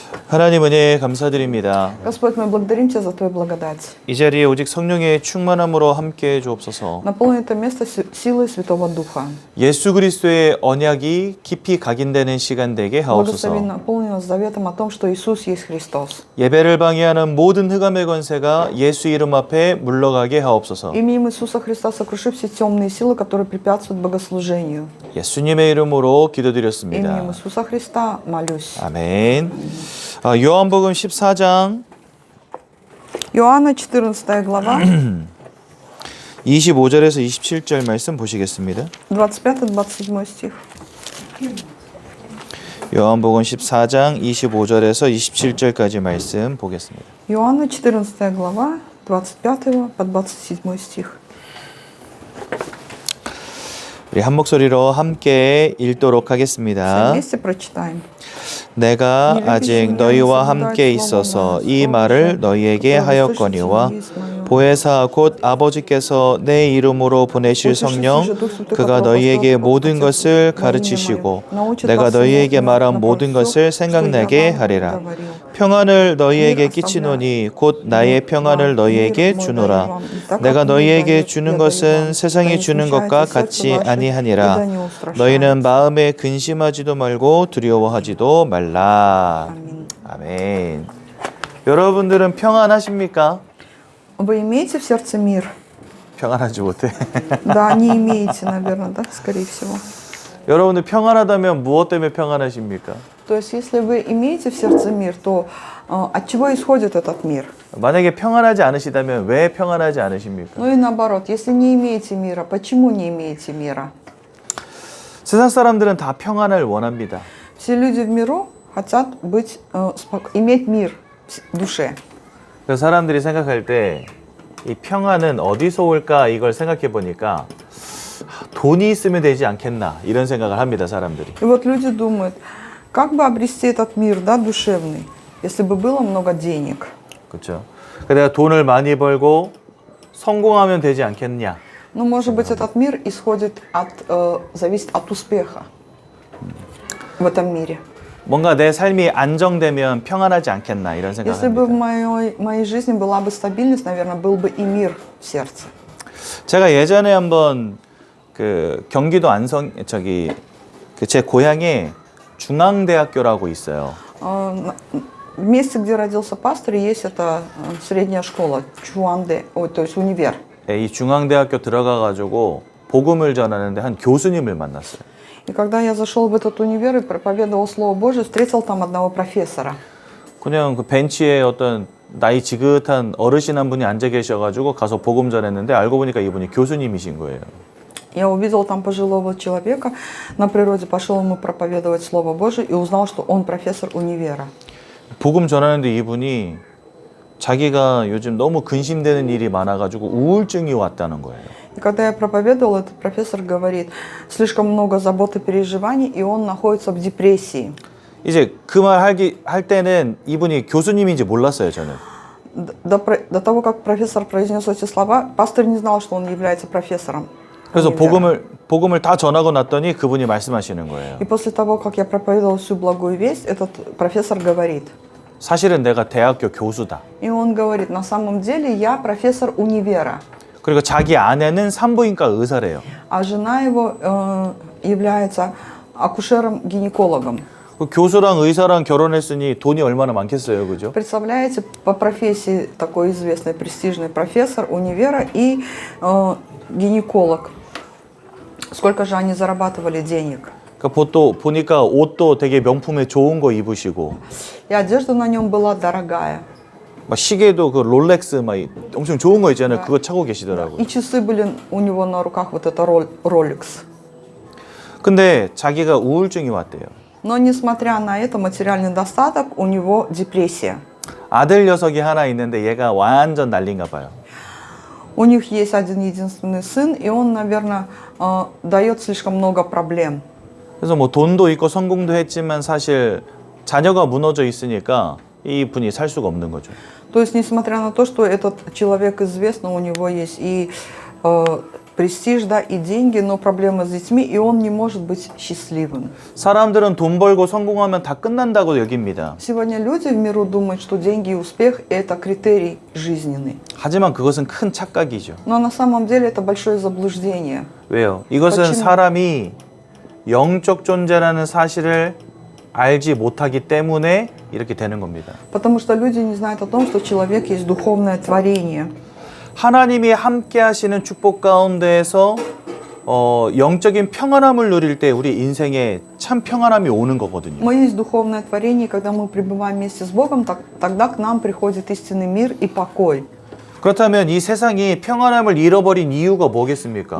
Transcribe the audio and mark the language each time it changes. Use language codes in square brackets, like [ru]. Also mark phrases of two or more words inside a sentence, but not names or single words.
[ko] 하나님 은혜 감사드립니다. [ru] Господь, мы благодарим Тебя за Твою благодать. [ko] 이 자리에 오직 성령의 충만함으로 함께해 주옵소서. [ru] Наполни это место силой Святого Духа. [ko] 예수 그리스도의 언약이 깊이 각인되는 시간 되게 [ru] Благослови, [ko] 하옵소서. [ru] наполни нас заветом о том, что Иисус есть Христос. [ko] 예배를 방해하는 모든 흑암의 권세가 예수 이름 앞에 물러가게 하옵소서. [ru] Именем Иисуса Христа сокруши все темные силы, которые препятствуют богослужению. [ko] 예수님의 이름으로 [ru] Именем [ko] 기도드렸습니다. [ru] Иисуса Христа молюсь. [ko] 아멘. 요한복음 14장 [ru] Иоанна 14 глава, [ko] 25절에서 27절 말씀 보시겠습니다. [ru] 25-27 стих. [ko] 요한복음 14장 25절에서 27절까지 말씀 보겠습니다. [ru] Иоанна 14 глава, 25 по 27 стих. [ko] 우리 한 목소리로 함께 읽도록 [ru] Все [ko] 하겠습니다. [ru] вместе прочитаем. [ko] 내가 아직 너희와 함께 있어서 이 말을 너희에게 하였거니와 보혜사 곧 아버지께서 내 이름으로 보내실 성령 그가 너희에게 모든 것을 가르치시고 내가 너희에게 말한 모든 것을 생각나게 하리라. 평안을 너희에게 끼치노니 곧 나의 평안을 너희에게 주노라. 내가 너희에게 주는 것은 세상이 주는 것과 같이 아니하니라. 너희는 마음에 근심하지도 말고 두려워하지도 말라. 아멘. 여러분들은 평안하십니까? [ru] Вы имеете в сердце мир? [ko] 평안하지 못해. [ru] Да, не имеете, наверное, да, скорее всего. [ko] 여러분들 평안하다면 무엇 때문에 평안하십니까? [ru] То есть, если вы имеете в сердце мир, то от чего исходит этот мир? [ko] 만약에 평안하지 않으시다면 왜 평안하지 않으십니까? [ru] Ну и наоборот, если не имеете мира, почему не имеете мира? [ko] 세상 사람들은 다 평안을 원합니다. [ru] Все люди в миру хотят иметь мир в душе. [ko] 그래서 사람들이 생각할 때 이 평안은 어디서 올까 이걸 생각해 보니까 돈이 있으면 되지 않겠나 이런 생각을 합니다, 사람들이. [ru] И вот люди думают, как бы обрести этот мир, да, душевный, если бы было много денег. [ko] 그렇죠. 내가 돈을 많이 벌고 성공하면 되지 않겠냐. [ru] Но, может быть, этот мир зависит от успеха в этом мире. [ko] 뭔가 내 삶이 안정되면 평안하지 않겠나 이런 생각을 [ru] Если бы в [ko] 합니다. [ru] моей жизни была бы стабильность, наверное, был бы и мир в сердце. [ko] 제가 예전에 한번 경기도 제 고향에 중앙대학교라고 있어요. [ru] В месте, где родился пастор, есть эта средняя школа, то есть универ. [ko] 이 중앙대학교 들어가가지고 복음을 전하는데 한 교수님을 만났어요. [ru] И когда я зашел в этот универ и проповедовал Слово Божие, встретил там одного профессора. [ko] 그냥 그 벤치에 어떤 나이 지긋한 어르신 한 분이 앉아 계셔가지고 가서 복음 전했는데 알고 보니까 이분이 교수님이신 거예요. [ru] Я увидел там пожилого человека на природе, пошел ему проповедовать Слово Божие и узнал, что он профессор универа. [ko] 복음 전하는데 이분이 자기가 요즘 너무 근심되는 일이 많아가지고 우울증이 왔다는 거예요. [ru] И когда я проповедовал, этот профессор говорит, слишком много забот и переживаний, и он находится в депрессии. [ko] 이제 그 말 할 때는 이분이 교수님인지 몰랐어요, 저는. [ru] До того, как профессор произнес эти слова, пастор не знал, что он является профессором. [ko] 그래서 복음을 다 전하고 났더니 그분이 말씀하시는 거예요. [ru] И после того, как я проповедовал всю благую весть, этот профессор говорит. [ko] 사실은 내가 대학교 교수다. [ru] И он говорит, на самом деле я профессор универа. [ko] 그리고 자기 아내는 산부인과 의사래요. [ru] А жена его является акушером-гинекологом. [ko] 그 교수랑 의사랑 결혼했으니 돈이 얼마나 많겠어요, 그죠? [ru] Представляете, по профессии такой известный, престижный профессор универа и гинеколог. Сколько же они зарабатывали денег? [ko] 보니까 옷도 되게 명품에 좋은 거 입으시고. [ru] И одежда на нем была дорогая. [ko] 막 시계도 그 롤렉스 막 엄청 좋은 거 있잖아요. 그거 차고 계시더라고요. [ru] И часы были у него на руках, вот это Rolex. [ko] 근데 자기가 우울증이 왔대요. [ru] Но несмотря на это материальный достаток, у него депрессия. [ko] 아들 녀석이 하나 있는데 얘가 완전 난린가 봐요. [ru] У них есть один единственный сын, и он, наверное, дает слишком много проблем. [ko] 그래서 뭐 돈도 있고 성공도 했지만 사실 자녀가 무너져 있으니까 이 분이 살 수가 없는 거죠. [ru] То есть, несмотря на то, что этот человек известный, у него есть и престиж, да, и деньги, но проблемы с детьми, и он не может быть счастливым. [ko] 사람들은 돈 벌고 성공하면 다 끝난다고 여깁니다. [ru] Сегодня люди в миру думают, что деньги и успех – это критерий жизненный. [ko] 하지만 그것은 큰 착각이죠. [ru] Но на самом деле это большое заблуждение. [ko] 왜요? 이것은 [ru] почему? [ko] 사람이 영적 존재라는 사실을 알지 못하기 때문에 이렇게 되는 겁니다. [ru] Потому что люди не знают о том, что человек есть духовное творение. [ko] 하나님이 함께 하시는 축복 가운데에서 영적인 평안함을 누릴 때 우리 인생에 참 평안함이 오는 거거든요. [ru] Мы есть духовное творение, и когда мы пребываем вместе с Богом, тогда к нам приходит истинный мир и покой. [ko] 그렇다면 이 세상이 평안함을 잃어버린 이유가 뭐겠습니까?